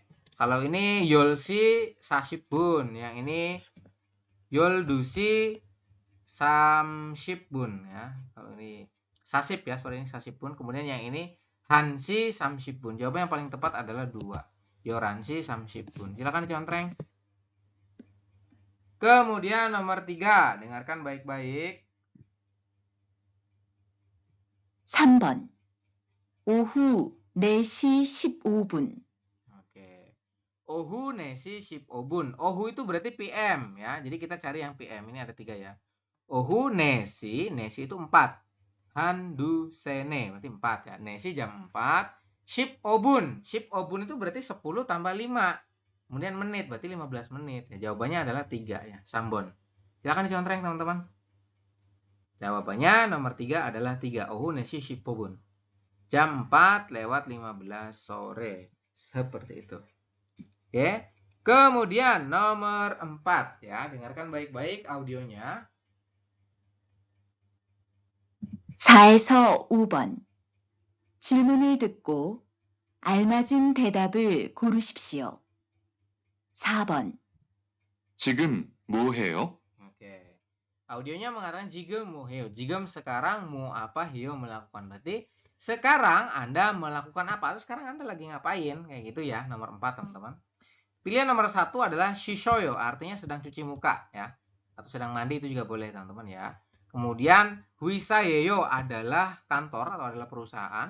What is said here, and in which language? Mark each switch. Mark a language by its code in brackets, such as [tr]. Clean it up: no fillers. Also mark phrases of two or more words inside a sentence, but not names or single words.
[id] Kalau ini [ko] 열시 40분, [id] yang ini [ko] 열두시 30분 [id] ya. Kalau ini sasip ya, sorry, ini 30분. Kemudian yang ini [ko] 한시 30분. [id] Jawaban yang paling tepat adalah 2. [ko] 열한시 30분. [id] Silakan dicontreng. Kemudian nomor 3, dengarkan baik-baik. [ko] 3번 오후 4시 15분 Oke. 오후 네시 15분. [id] Ohu itu berarti PM ya. Jadi kita cari yang PM. Ini ada 3 ya. [ko] 오후 네시 [id] itu 4. [ko] 한두 세네 [id] berarti 4 ya. Nesi jam 4. [ko] 십오분 [id] itu berarti 10 tambah 5. Kemudian menit berarti 15 menit. Ya, jawabannya adalah 3 ya, Sambon. Silakan dicontreng teman-teman. Jawabannya nomor 3 adalah 3. [ko] 오후 네시 십오분. [id] Jam 4 lewat 15 sore. Seperti itu. Oke. Kemudian nomor 4 ya, dengarkan baik-baik audionya. [ko] 4에서 5번 질문을 듣고 알맞은 대답을 고르십시오. 4번 지금 뭐 해요? [id] Oke. Audionya mengatakan [ko] 지금 뭐 해. Jigem sekarang mau apa heo [id] melakukan. Berarti sekarang Anda melakukan apa? Atau sekarang Anda lagi ngapain? Kayak gitu ya. Nomor 4 teman-teman. Pilihan nomor 1 adalah shishoyo. Artinya sedang cuci muka ya. Atau sedang mandi, itu juga boleh teman-teman ya. Kemudian huisayeyo adalah kantor atau adalah perusahaan.